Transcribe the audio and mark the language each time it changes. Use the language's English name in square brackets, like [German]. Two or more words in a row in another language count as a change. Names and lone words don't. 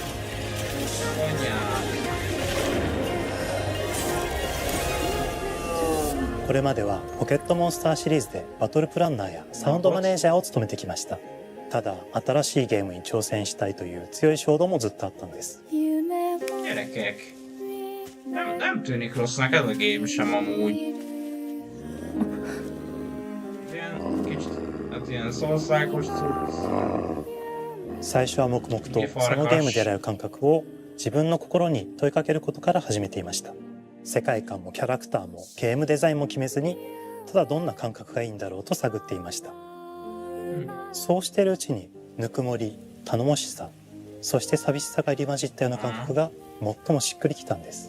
[Japanese] これまではポケットモンスターシリーズでバトルプランナーやサウンドマネージャーを務めてきました。ただ新しいゲームに挑戦したいという強い衝動もずっとあったんです。 [Hungarian] Gyerekek, nem tűnik rossznak ez a game sem amúgy. Ilyen kicsit, hát ilyen szószákos cucc. [Japanese] 最初は黙々とそのゲームでやる感覚を自分の心に問いかけることから始めていました。世界観もキャラクターもゲームデザインも決めずに、ただどんな感覚がいいんだろうと探っていました。そうしているうちにぬくもり、頼もしさ、そして寂しさが入り混じったような感覚が最もしっくりきたんです。